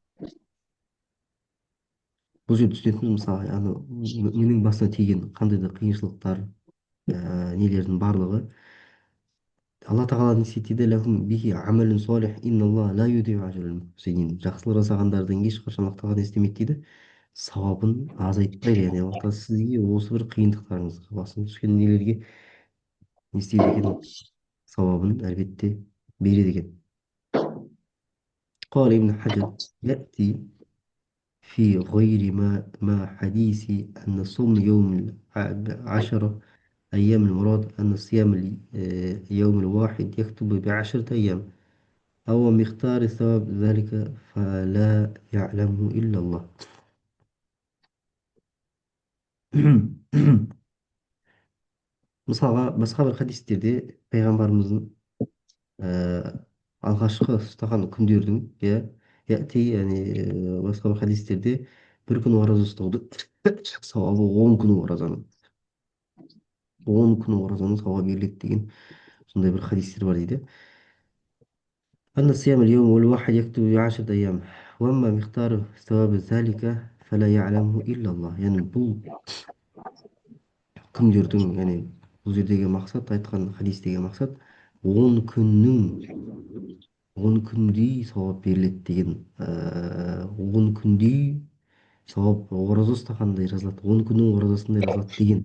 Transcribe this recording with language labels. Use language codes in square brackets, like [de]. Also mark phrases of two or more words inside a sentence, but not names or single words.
[kk] Бұл жерде түсінетініміз мысалы менің басына тиген қандай да қиыншылықтар, нелердің барлығы алла тағала не істейді, [ar] لهم به عمل صالح إن الله لا يضيع أجر المحسنين. [kk] Жақсылық жасағандардың ешқашан алла тағала не істемейді дейді, сауабын азайтпайды. Яғни алла тағала сізге осы бір қиындықтарыңызға, басына түскен нелерге не істейді екен, сауабын әлбетте береді екен. [ar] قال ابن حجر يأتي في غير ما حديث أن صوم يوم 10 أيام المراد أن الصيام اليوم الواحد يكتب بعشرة أيام أو مقدار ثواب ذلك فلا يعلمه إلا الله. [kk] мысалға басқа бір хадистерде пайғамбарымыздың алғашқы ұстаған күндердің яғни басқа бір хадистерде бір күн ораза ұстаудың сауабы 10 күн оразаның 10 күн оразаның сауабы беріледі деген сондай бір хадистер бар дейді. [ar] أن الصيام اليوم الواحد يكتب بعشرة أيام وأما مقدار ثواب ذلك فلا يعلمه إلا الله. [kk] яғни бұл күндердің, яғни бұл жердегі мақсат, айтқан хадистегі мақсат 10 күннің 10 күндей сауап беріледі деген, 10 күндей сауап ораза ұстағандай жазылады, 10 күннің оразасындай жазылады деген.